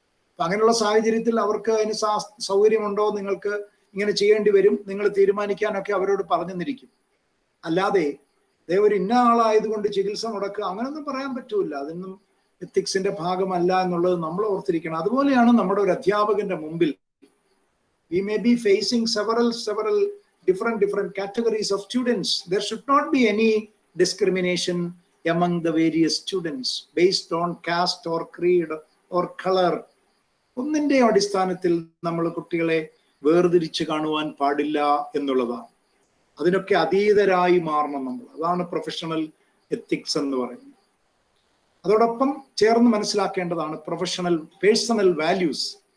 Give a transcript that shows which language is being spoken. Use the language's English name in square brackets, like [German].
[Malayalam] അപ്പൊ അങ്ങനെയുള്ള സാഹചര്യത്തിൽ അവർക്ക് അതിന് സൗകര്യമുണ്ടോ, നിങ്ങൾക്ക് ഇങ്ങനെ ചെയ്യേണ്ടി വരും, നിങ്ങൾ തീരുമാനിക്കാനൊക്കെ അവരോട് പറഞ്ഞെന്നിരിക്കും. അല്ലാതെ ഒരു ഇന്ന ആളായതുകൊണ്ട് ചികിത്സ മുടക്കുക അങ്ങനെയൊന്നും പറയാൻ പറ്റൂല. അതൊന്നും എത്തിക്സിന്റെ ഭാഗമല്ല എന്നുള്ളത് നമ്മൾ ഓർത്തിരിക്കണം. അതുപോലെയാണ് നമ്മുടെ ഒരു അധ്യാപകന്റെ മുമ്പിൽ [English] we may be facing several different categories of students. There should not be any discrimination among the various students based on caste or creed or color. [Malayalam] ഒന്നിന്റെ അടിസ്ഥാനത്തിൽ നമ്മൾ കുട്ടികളെ വേർതിരിച്ച് കാണുവാൻ പാടില്ല എന്നുള്ളതാണ്. അതിനൊക്കെ അതീതരായി മാറണം നമ്മൾ. അതാണ് പ്രൊഫഷണൽ എത്തിക്സ് എന്ന് പറയുന്നത്. അതോടൊപ്പം ചേർന്ന് മനസ്സിലാക്കേണ്ടതാണ് പേഴ്സണൽ വാല്യൂസ്.